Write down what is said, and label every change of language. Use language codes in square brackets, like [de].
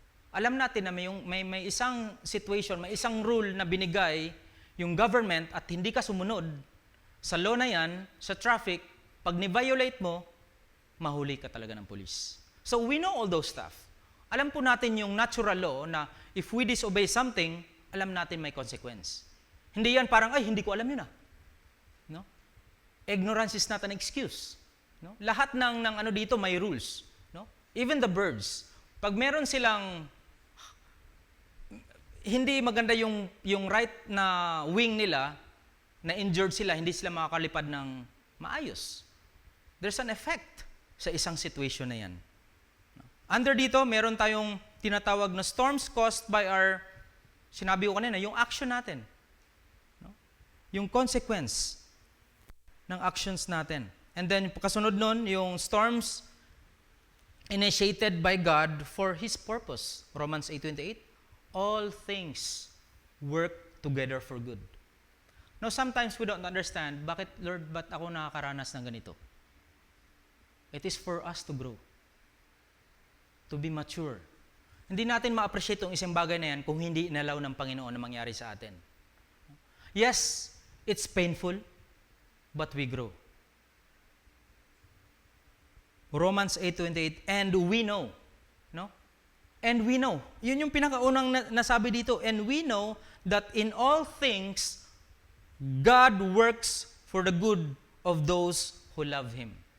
[tl] Alam natin na may isang situation, may isang rule na binigay yung government at hindi ka sumunod sa law na yan, sa traffic, pag ni-violate mo, mahuli ka talaga ng police. [en] So we know all those stuff. [tl] Alam po natin yung [en] natural law na if we disobey something, alam natin may consequence. [tl] Hindi yan parang, ay, hindi ko alam yun . No? [en] Ignorance is not an excuse. No? [tl] Lahat ng ano dito may rules. No? [en] Even the birds. [tl] Pag meron silang hindi maganda yung right na wing nila, na injured sila, hindi sila makakalipad ng maayos. [en] There's an effect [tl] sa isang situation na yan. Under dito, meron tayong tinatawag na storms caused by our, sinabi ko kanina, yung action natin. No? Yung consequence ng actions natin. [en] And then, kasunod nun, yung storms initiated by God for His purpose. Romans 8:28. All things work together for good. Now, sometimes we don't understand, [tl] bakit, Lord, ba't ako nakakaranas ng ganito? [en] It is for us to grow. To be mature. [tl] Hindi natin ma-appreciate yung isang bagay na yan kung hindi inalaw ng Panginoon na mangyari sa atin. [en] Yes, it's painful, but we grow. Romans 8:28, and we know, no? And we know. [tl] Yun yung pinakaunang nasabi dito. [en] And we know that in all things, God works for the good of those who love Him.